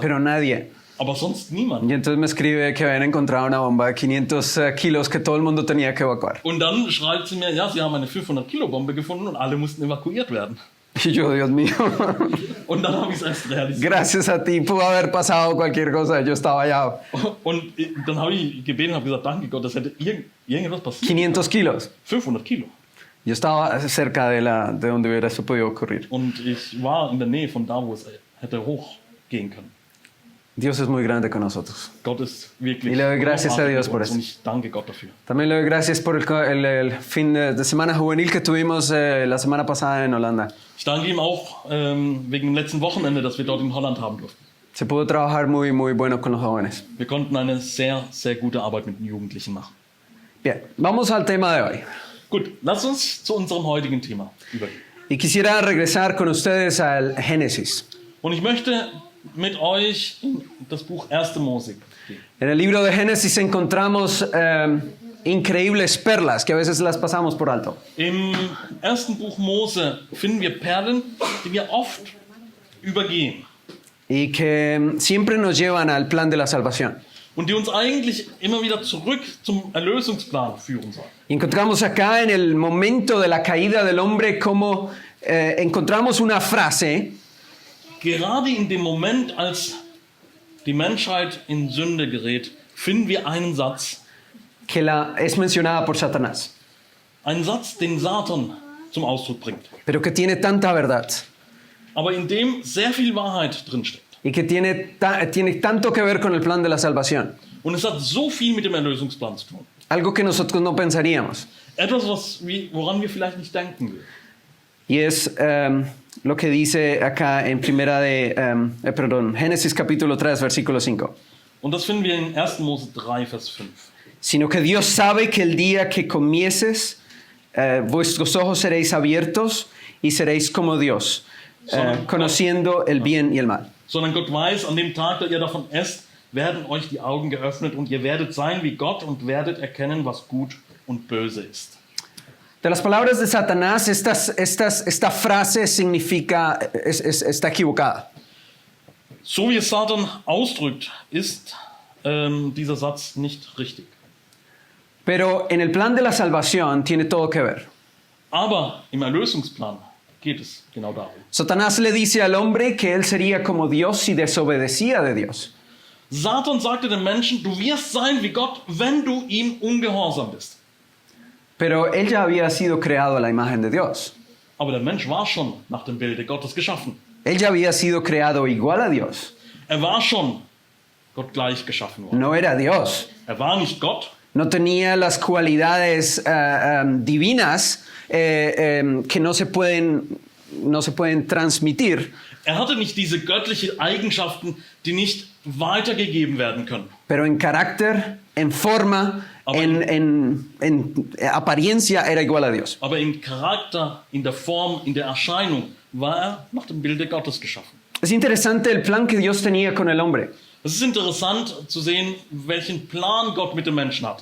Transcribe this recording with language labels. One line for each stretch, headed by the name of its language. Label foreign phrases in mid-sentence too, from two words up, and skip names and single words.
Spanish: Pero nadie.
German: aber sonst niemand.
Spanish: Y entonces me escribe que habían encontrado una bomba de 500 kilos que todo el mundo tenía que evacuar.
German: Und dann schreibt sie mir, ja, sie haben eine 500-Kilo-Bombe gefunden und alle mussten evakuiert werden.
Spanish: Y yo, Dios mío,
German: Und dann habe ich es erst realisiert.
Spanish: gracias a ti pudo haber pasado cualquier cosa, yo estaba allá.
German: Und dann habe ich gebeten und habe gesagt, danke Gott, das hätte irgendwas passiert.
Spanish: 500 kilos.
German: 500 Kilo.
Spanish: Yo estaba cerca de donde hubiera eso podido ocurrir.
German: Und ich war in der Nähe von da, wo es hätte hochgehen können.
Spanish: Dios es muy grande con nosotros.
German: Gott ist wirklich
Spanish: Y le doy gracias a
German: großartig
Spanish: Dios
German: mit
Spanish: por
German: uns
Spanish: eso.
German: und ich danke Gott dafür.
Spanish: También le doy gracias por el fin de semana juvenil que tuvimos la semana pasada en Holanda.
German: Ich danke ihm auch wegen dem letzten Wochenende, das wir dort in Holland haben durften.
Spanish: Se pudo trabajar muy bueno con los jóvenes.
German: Wir konnten eine sehr, sehr gute Arbeit mit den Jugendlichen machen.
Spanish: Bien, vamos al tema de hoy.
German: Gut, lasst uns zu unserem heutigen Thema übergehen.
Spanish: Y quisiera regresar con ustedes al Génesis.
German: Und ich möchte mit euch in das Buch 1. Mose gehen.
Spanish: En el libro de Génesis encontramos increíbles perlas que a veces las pasamos por alto.
German: Im 1. Buch Mose finden wir Perlen, die wir oft übergehen
Spanish: Y que siempre nos llevan al plan de la salvación.
German: und die uns eigentlich immer wieder zurück zum Erlösungsplan führen sollen.
Spanish: Y encontramos acá en el momento de la caída del hombre como encontramos una frase
German: Gerade in dem Moment, als die Menschheit in Sünde gerät, finden wir einen Satz.
Spanish: que es mencionada por Satanás,
German: Einen Satz, den Satan zum Ausdruck bringt.
Spanish: pero que tiene tanta verdad
German: Aber in dem sehr viel Wahrheit drinsteckt.
Spanish: y que tiene tanto que ver con el plan de la salvación,
German: Und es hat so viel mit dem Erlösungsplan zu tun.
Spanish: algo que nosotros no pensaríamos.
German: Etwas, woran wir vielleicht nicht denken würden.
Spanish: Y es lo que dice acá en Génesis capítulo 3, versículo 5.
German: Und das finden wir in 1. Mose 3, Vers 5.
Spanish: Sino que Dios sabe que el día que comieses, vuestros ojos seréis abiertos y seréis como Dios, conociendo el bien y el mal.
German: Sondern Gott weiß, an dem Tag, da ihr davon esst, werden euch die Augen geöffnet und ihr werdet sein wie Gott und werdet erkennen, was gut und böse ist.
Spanish: De las palabras de Satanás, esta frase significa, está equivocada.
German: So wie es Satan ausdrückt, ist dieser Satz nicht richtig.
Spanish: Pero en el plan de la salvación tiene todo que ver.
German: Aber im Erlösungsplan geht es genau darum.
Spanish: Satanás le dice al hombre que él sería como Dios si desobedecía de Dios.
German: Satan sagte dem Menschen, du wirst sein wie Gott, wenn du ihm ungehorsam bist.
Spanish: Pero él ya había sido creado a la imagen de Dios.
German: Aber der Mensch war schon nach dem Bilde Gottes geschaffen.
Spanish: Él ya había sido creado igual a Dios.
German: War schon Gott gleich geschaffen worden.
Spanish: No era Dios.
German: War nicht Gott.
Spanish: No tenía las cualidades divinas que no se pueden transmitir.
German: Hatte nicht diese göttlichen Eigenschaften, die nicht weitergegeben werden können.
Spanish: Pero en carácter, en forma, en apariencia era igual a Dios.
German: Aber im Charakter, in der Form, in der Erscheinung war nach dem Bilde Gottes geschaffen.
Spanish: Es interesante el plan que Dios tenía con el hombre.
German: Es ist interessant zu sehen, welchen Plan Gott mit dem Menschen hatte.